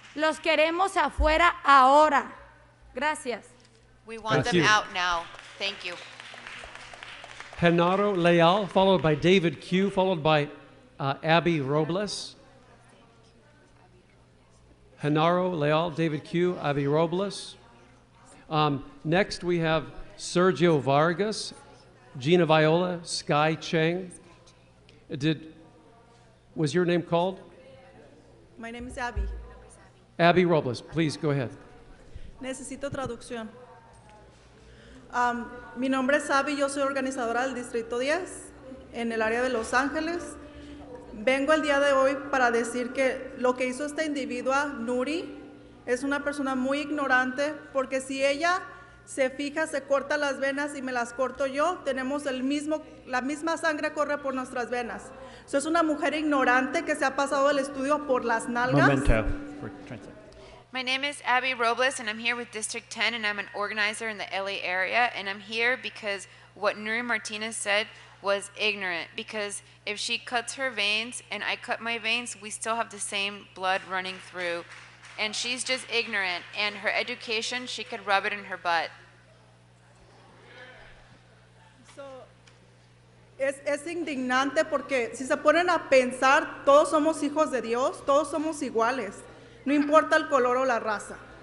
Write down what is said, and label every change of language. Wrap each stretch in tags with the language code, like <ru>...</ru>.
<es>Los queremos afuera ahora. Gracias.</es> <en>We want them out now. Thank you. Genaro Leal, followed by David Q, followed by Abby Robles. Genaro Leal, David Q, Abby Robles. Next we have Sergio Vargas, Gina Viola, Sky Cheng. Was your name called? My name is Abby. Abby Robles, please go ahead.</en> <es>Necesito traducción. Mi nombre es Abby, yo soy organizadora del Distrito 10 en el área de Los Ángeles. Vengo el día de hoy para decir que lo que hizo esta individua, Nury, es una persona muy ignorante, porque si ella se fija, se corta las venas y me las corto yo, tenemos la misma sangre corre por nuestras venas. Es una mujer ignorante que se ha pasado el estudio por las nalgas. Momento.</es> <en>My name is Abby Robles, and I'm here with District 10, and I'm an organizer in the LA area, and I'm here because what Nury Martinez said was ignorant, because if she cuts her veins and I cut my veins, we still have the same blood running through, and she's just ignorant, and her education, she could rub it in her butt.</en> <es>Es indignante porque si se ponen a pensar, todos somos hijos de Dios, todos somos iguales, no importa el color o la raza.</es>